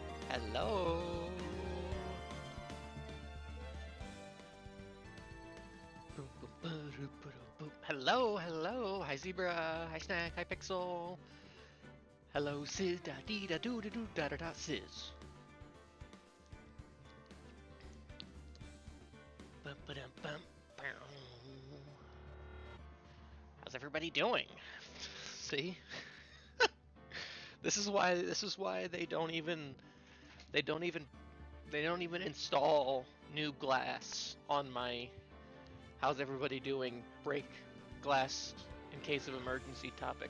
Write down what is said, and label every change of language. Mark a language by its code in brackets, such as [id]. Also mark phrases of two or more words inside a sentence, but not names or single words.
[en] Hello. Hello, hello. Hi Zebra. Hi Snack. Hi Pixel. Hello Sis. Da dee da doo da doo da da da Sis. Bum ba dum bum. How's everybody doing? See? This is why they don't even they don't even install new glass on my how's everybody doing break glass in case of emergency topic.